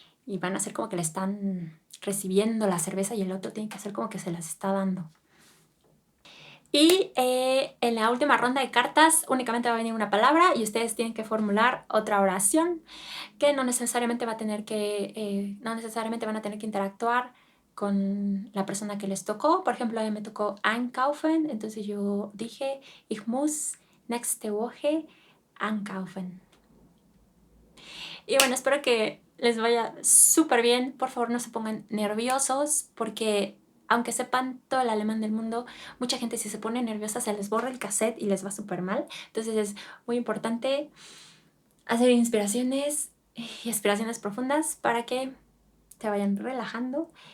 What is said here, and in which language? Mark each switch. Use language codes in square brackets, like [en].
[es] Y van a hacer como que le están recibiendo la cerveza y el otro tiene que hacer como que se las está dando. Y en la última ronda de cartas únicamente va a venir una palabra y ustedes tienen que formular otra oración que no necesariamente no necesariamente van a tener que interactuar con la persona que les tocó. Por ejemplo, a mí me tocó einkaufen, entonces yo dije, [de] ich muss nächste Woche einkaufen. [es] Y bueno, espero que les vaya súper bien. Por favor, no se pongan nerviosos porque aunque sepan todo el alemán del mundo, mucha gente si se pone nerviosa se les borra el cassette y les va súper mal. Entonces es muy importante hacer inspiraciones y expiraciones profundas para que se vayan relajando.